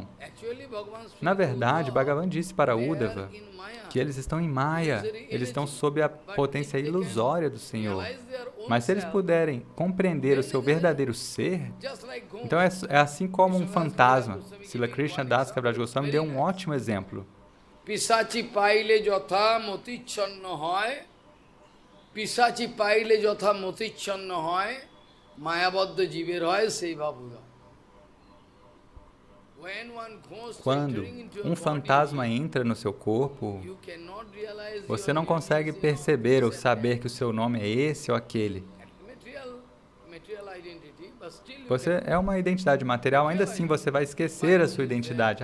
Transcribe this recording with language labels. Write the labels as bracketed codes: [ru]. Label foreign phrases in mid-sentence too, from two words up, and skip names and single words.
[pt] Na verdade, Bhagavan disse para Uddhava que eles estão em Maya, eles estão sob a potência ilusória do Senhor. Mas se eles puderem compreender o seu verdadeiro ser, então é assim como um fantasma. Srila Krishna Das Kaviraj Goswami deu um ótimo exemplo. [bn] পিশাচি পাইলে যথা মতিচ্ছন্ন হয়, পিশাচি পাইলে যথা মতিচ্ছন্ন হয়, মায়াবদ্ধ জীবের হয় সেই ভাবুরা। [pt] Quando um fantasma entra no seu corpo, você não consegue perceber ou saber que o seu nome é esse ou aquele. Você é uma identidade material, ainda assim você vai esquecer a sua identidade.